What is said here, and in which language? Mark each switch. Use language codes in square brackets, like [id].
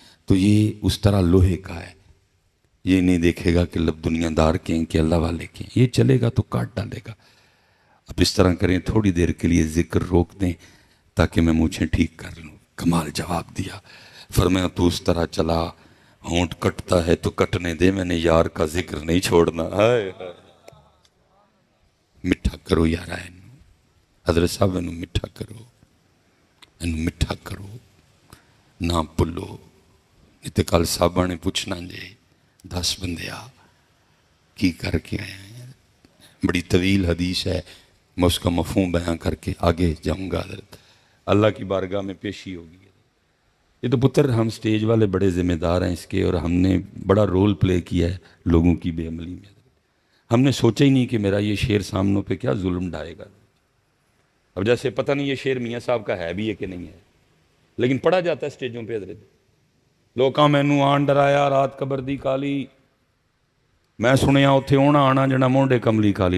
[ur] تو یہ اس طرح لوہے کا ہے، یہ نہیں دیکھے گا کہ لب دنیا دار کے ہیں کہ اللہ والے کے ہیں، یہ چلے گا تو کاٹ ڈالے گا. اب اس طرح کریں، تھوڑی دیر کے لیے ذکر روک دیں تاکہ میں مونچھیں ٹھیک کر لوں. کمال جواب دیا. فرمایا تو اس طرح چلا، ہونٹ کٹتا ہے تو کٹنے دے، میں نے یار کا ذکر نہیں چھوڑنا. [pa] مٹھا کرو یار حضرت صاحب، انہوں مٹھا کرو، انہوں مٹھا کرو، نہ پلو. اتنے کل صاحبہ نے پوچھنا جے 10 بندے کی کر کے آئے ہیں. [ur] بڑی طویل حدیث ہے، میں اس کا مفہوم بیان کر کے آگے جاؤں گا حضرت. اللہ کی بارگاہ میں پیشی ہوگی. یہ تو پتر ہم سٹیج والے بڑے ذمہ دار ہیں اس کے، اور ہم نے بڑا رول پلے کیا ہے لوگوں کی بے عملی میں. ہم نے سوچا ہی نہیں کہ میرا یہ شعر سامنوں پہ کیا ظلم ڈھائے گا. اب جیسے پتہ نہیں یہ شعر میاں صاحب کا ہے بھی ہے کہ نہیں ہے، لیکن پڑھا جاتا ہے سٹیجوں پہ حضرت. [pa] لوکاں مینوں آن ڈرایا رات قبر دی کالی، میں سنیا اتھے ہونا آنا جنا مونڈے کملی کالی.